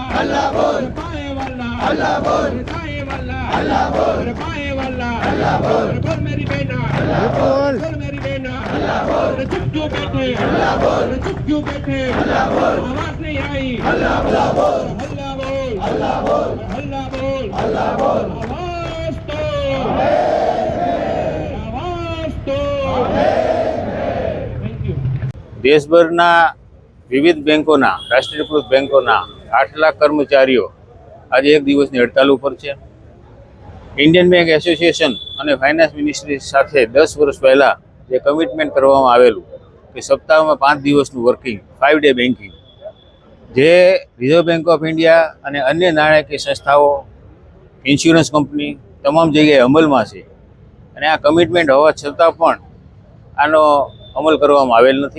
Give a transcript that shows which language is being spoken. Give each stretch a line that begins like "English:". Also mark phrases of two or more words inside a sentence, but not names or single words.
Hindi: हल्ला बोल, बाएं वाला हल्ला बोल, दाएं वाला हल्ला बोल, बाएं वाला हल्ला बोल, बोल मेरी बहना हल्ला बोल, बोल मेरी बहना हल्ला बोल, चुप क्यों बैठे हल्ला बोल, चुप क्यों बैठे हल्ला बोल, आवाज नहीं आई हल्ला बोल, हल्ला बोल, हल्ला बोल, हल्ला बोल, हल्ला बोल, आवाज दो, आवाज दो।
English: thank you.
Gujarati: देशभરના વિવિધ બેંકોના રાષ્ટ્રીયકૃત બેંકોના 8 લાખ કર્મચારીઓ આજે 1 દિવસની હડતાલ ઉપર છે। ઇન્ડિયન બેંક એસોસિએશન અને
English: finance ministry
Gujarati: સાથે 10 વર્ષ પહેલાં જે કમિટમેન્ટ કરવામાં આવેલું કે સપ્તાહમાં 5 દિવસનું વર્કિંગ
English: 5 day banking,
Gujarati: જે રિઝર્વ બેંક ઓફ ઇન્ડિયા અને અન્ય નાણાકીય સંસ્થાઓ,
English: insurance company
Gujarati: તમામ જગ્યાએ અમલમાં છે અને આ કમિટમેન્ટ હોવા છતાં પણ આનો અમલ કરવામાં આવેલ નથી।